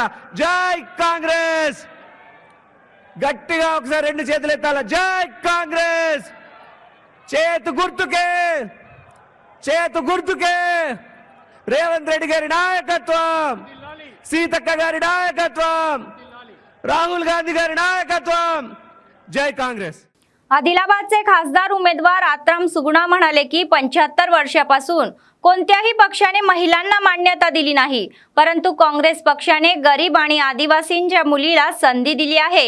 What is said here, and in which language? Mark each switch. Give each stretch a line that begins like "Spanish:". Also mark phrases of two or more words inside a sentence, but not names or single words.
Telugu: జై కాంగ్రెస్. గట్టిగా ఒకసారి 2 చేతులు ఎత్తాలా. జై కాంగ్రెస్. చేతు గుర్తుకే రేవంత్ రెడ్డి గారి నాయకత్వం, సీతక్క గారి నాయకత్వం, రాహుల్ గాంధీ గారి నాయకత్వం. జై కాంగ్రెస్.
Marathi: आदिलाबादचे खासदार उमेदवार आत्राम सुगुणा म्हणाले की 75 वर्षापासून कोणत्याही पक्षाने महिलांना मान्यता दिली नाही, परंतु काँग्रेस पक्षाने गरीब आणि आदिवासींच्या मुलीला संधी दिली आहे.